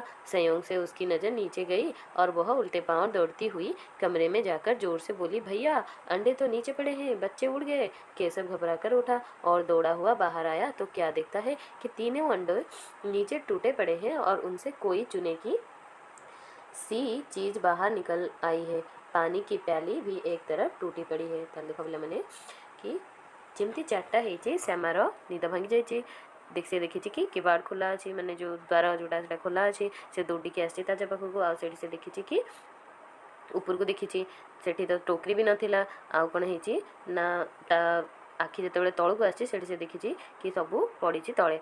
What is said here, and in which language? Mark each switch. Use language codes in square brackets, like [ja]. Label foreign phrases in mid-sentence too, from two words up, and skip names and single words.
[hi] संयोग से उसकी नज़र नीचे गई और वह उल्टे पांव दौड़ती हुई कमरे में जाकर जोर से बोली, भैया अंडे तो नीचे पड़े हैं, बच्चे उड़ गए। केशव घबरा कर उठा और दौड़ा हुआ बाहर आया तो क्या देखता है कि तीनों अंडे नीचे टूटे पड़े हैं और उनसे कोई चुने की सी चीज़ बाहर निकल आई है। पानी की प्याली भी एक तरफ टूटी पड़ी है। [or] ତାହେଲେ ଦେଖିବ ପିଲାମାନେ କି ଯେମିତି 4ଟା ହେଇଛି ଶ୍ୟାମାର ନିଦ ଭାଙ୍ଗି ଯାଇଛି। ସେ ଦେଖିଛି କି କିବାଡ଼ ଖୋଲା ଅଛି, ମାନେ ଯେଉଁ ଦ୍ୱାର ଯେଉଁଟା ସେଇଟା ଖୋଲା ଅଛି। ସେ ଦୌଡ଼ିକି ଆସିଛି ତା ପାଖକୁ। ଆଉ ସେଇଠି ସେ ଦେଖିଛି କି ଉପରକୁ ଦେଖିଛି, ସେଠି ତ ଟୋକରି ବି ନଥିଲା। ଆଉ କ'ଣ ହେଇଛି ନା ତା ଆଖି ଯେତେବେଳେ ତଳକୁ ଆସିଛି ସେଠି ସେ ଦେଖିଛି କି ସବୁ ପଡ଼ିଛି ତଳେ।